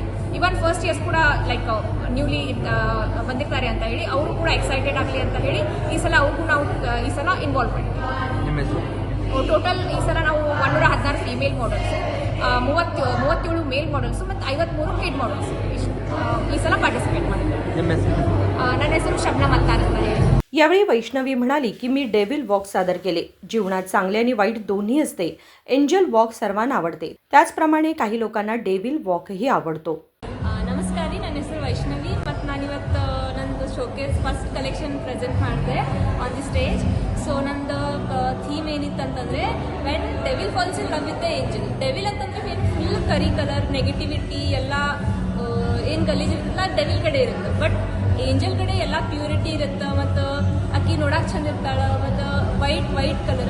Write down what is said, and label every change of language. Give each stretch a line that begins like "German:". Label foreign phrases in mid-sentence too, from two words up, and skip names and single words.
Kannada: ಇವನ್
English: first years
Kannada: ಕೂಡ
English: like newly
Kannada: ಬಂದಿರ್ತಾರೆ ಅಂತ ಹೇಳಿ ಅವರು ಕೂಡ ಎಕ್ಸೈಟೆಡ್ ಆಗಲಿ ಅಂತ ಹೇಳಿ ಈ ಸಲ ಅವ್ರಿಗೂ ನಾವು ಈ ಸಲ ಇನ್ವಾಲ್ವ್ ಮಾಡಿದ್ದೀವಿ. ಟೋಟಲ್ ಈ ಸಲ ನಾವು 116
English: female models,
Kannada: 37
English: male models
Kannada: ಮತ್ತು 53
English: kid models
Kannada: ಈ ಸಲ ಪಾರ್ಟಿಸಿಪೇಟ್ ಮಾಡಿದ್ದೀವಿ. ನನ್ನ ಹೆಸರು ಶಬ್ನಮ್ ಅತ್ತಾರ್ ಅಂತ ಹೇಳಿ.
Marathi: यावेळी वैष्णवी म्हणाली की मी
English: devil walk
Marathi: सादर केले. जीवनात चांगले आणि वाईट दोन्ही असते.
English: angel walk
Marathi: सर्वांना आवडते, त्याचप्रमाणे काही लोकांना
English: devil walkही
Marathi: आवडतो.
Kannada: ನಮಸ್ಕಾರ ರೀ, ನನ್ನ ಹೆಸರು ವೈಷ್ಣವಿ ಮತ್ತು ನಾನಿವತ್ತು ನಂದು
English: showcase first collection present
Kannada: ಮಾಡಿದೆ
English: on the stage.
Kannada: ಸೊ ನಂದು ಥೀಮ್ ಏನಿತ್ತು ಅಂತಂದರೆ
English: when devil falls in love with the angel.
Kannada: ಡೆವಿಲ್ ಅಂತಂದರೆ
English: full ಕರಿ colour negativity
Kannada: ಎಲ್ಲ ಏನು ಗಲೀಜಿರ್ತಲ್ಲ ಡೆವಿಲ್ ಕಡೆ ಇರುತ್ತೆ, ಬಟ್ ಏಂಜಲ್ ಕಡೆ ಎಲ್ಲ ಪ್ಯೂರಿಟಿ ಇರುತ್ತೆ ಮತ್ತು ಅಕ್ಕಿ ನೋಡಕ್ಕೆ ಚಂದ ಇರ್ತಾಳೆ ಮತ್ತು
English: white colour.